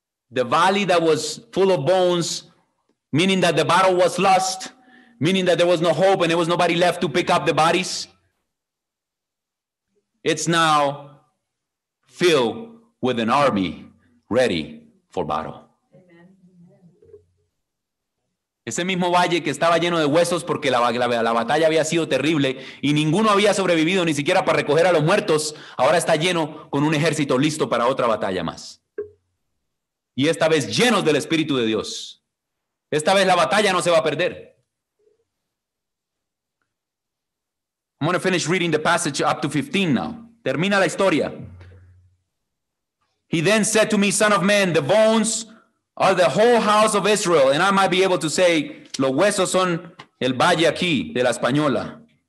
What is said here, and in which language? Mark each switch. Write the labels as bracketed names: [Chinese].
[English] The valley that was full of bones, meaning that the battle was lost, meaning that there was no hope and there was nobody left to pick up the bodies, it's now filled with an army ready for battle. [Spanish] Ese mismo valle que estaba lleno de huesos porque la batalla había sido terrible y ninguno había sobrevivido ni siquiera para recoger a los muertos, ahora está lleno con un ejército listo para otra batalla más. Y esta vez llenos del Espíritu de Dios. Esta vez la batalla no se va a perder. [English] I'm going to finish reading the passage up to 15 now. [Spanish] Termina la historia. [English] He then said to me, Son of man, the bones are the whole house of Israel. And I might be able to say, [Spanish] los huesos son el valle aquí de la Española.